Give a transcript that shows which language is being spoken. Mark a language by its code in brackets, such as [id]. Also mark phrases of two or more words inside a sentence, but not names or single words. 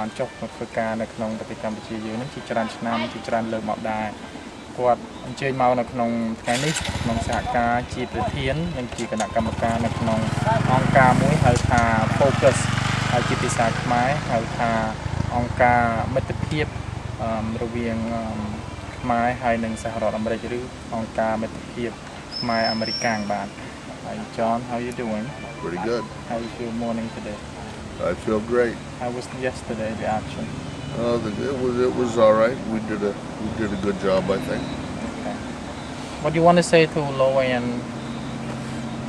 [km] បានចុះមកធ្វើការនៅក្នុងប្រទេសកម្ពុជាយើងនឹងជាច្រើនឆ្នាំជាច្រើនលើកមកដែរគាត់អញ្ជើញមកនៅក្នុងថ្ងៃនេះក្នុងសហការជាប្រធាននិងជាគណៈកម្មការនៅក្នុងអង្គការមួយហៅថា Focus ហើយជាភាសាខ្មែរហៅថាអង្គការមិត្តភាពរវាងខ្មែរហើយនិងសហរដ្ឋអាមេរិកឬអង្គការមិត្តភាពខ្មែរអាមេរិកបាទ [en] Hi John, how are you doing? Pretty good. How was your morning today? I feel great. How was yesterday the action? It was all right. We did a good job, I think. Okay. What do you want to say to Lowen